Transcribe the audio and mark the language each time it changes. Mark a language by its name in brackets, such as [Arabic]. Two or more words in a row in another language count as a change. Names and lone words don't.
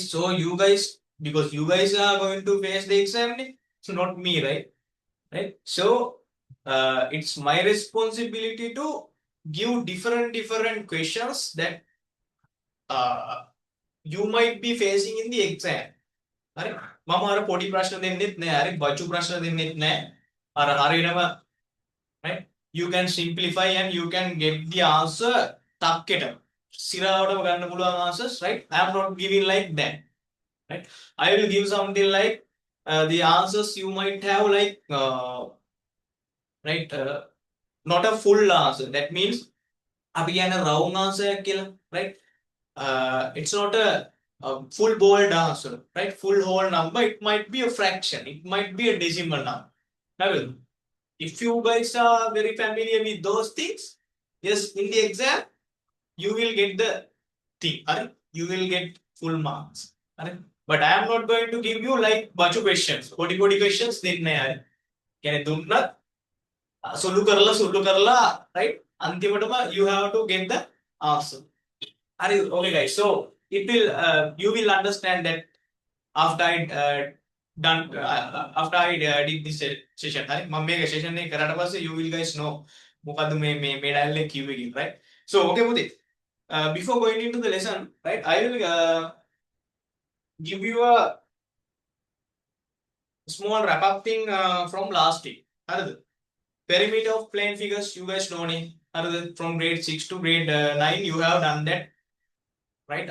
[English] So you guys, because you guys are going to face the exam, it's not me, right? Right? So it's my responsibility to give different questions that uh, you might be facing in the exam. [Sinhala] හරි මම අර පොඩි ප්‍රශ්න දෙන්නෙත් නෑ හරි බචු ප්‍රශ්න දෙන්නෙත් නෑ අර හරියටම [English] right you can simplify and you can get the answer [Sinhala] ටක්කෙටම සිරාවටම ගන්න පුළුවන් [English] answers, right? I am not giving like that, right? I will give something like the answers you might have like right not a full answer. That means [Sinhala] අපි කියන [English] wrong answer [Sinhala] එකක් කියලා, [English] right? It's not a full bold answer, right? Full whole number. It might be a fraction. It might be a decimal number. Now, if you guys are very familiar with those things, yes, in the exam, you will get the thing. You will get full marks. But I am not going to give you like bunch of questions. 40 questions. Can I do not? [Sinhala] සුළු කරලා [English] right අන්තිමටම you have to get the answer. Okay, guys, so it will you will understand that after I did this session. [Sinhala] හරි මම මේක session එක කරාට පස්සේ [English] you will guys know [Sinhala] මොකද්ද මේ dial එක කිව්වේ කියලා, [English] right? So okay, පුතේ, before going into the lesson, right, I will give you a small wrap up thing from last week. [Sinhala] හරිද? [English] Perimeter of plane figures, you guys know it. From grade 6 to grade 9, you have done that, right?